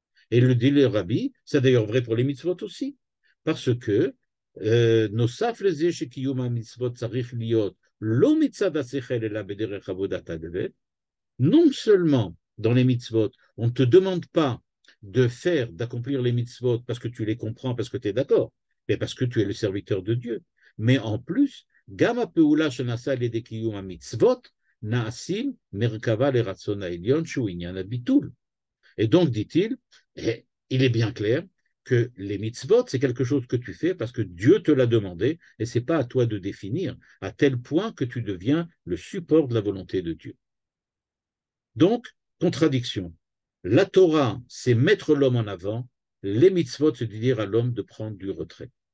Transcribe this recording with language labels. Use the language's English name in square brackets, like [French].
[French] Et le dit le Rabbi, c'est d'ailleurs vrai pour les mitzvot aussi, parce que [Hebrew] נוסף לזה שקיום המצוות צריך להיות לא מצד השכל אלא בדרך עבודת הלב, [French] non seulement dans les mitzvot, on ne te demande pas de faire, d'accomplir les mitzvot parce que tu les comprends, parce que tu es d'accord, mais parce que tu es le serviteur de Dieu. Mais en plus, [Hebrew] גם הפעולה שנעשה על ידי קיום המצוות נעשים מרכבה לרצון העליון שהוא עניין הביטול. [French] Et donc, dit-il, il est bien clair que les mitzvot, c'est quelque chose que tu fais parce que Dieu te l'a demandé et ce n'est pas à toi de définir, à tel point que tu deviens le support de la volonté de Dieu. Donc, contradiction. La Torah, c'est mettre l'homme en avant, les mitzvot, c'est de dire à l'homme de prendre du retrait.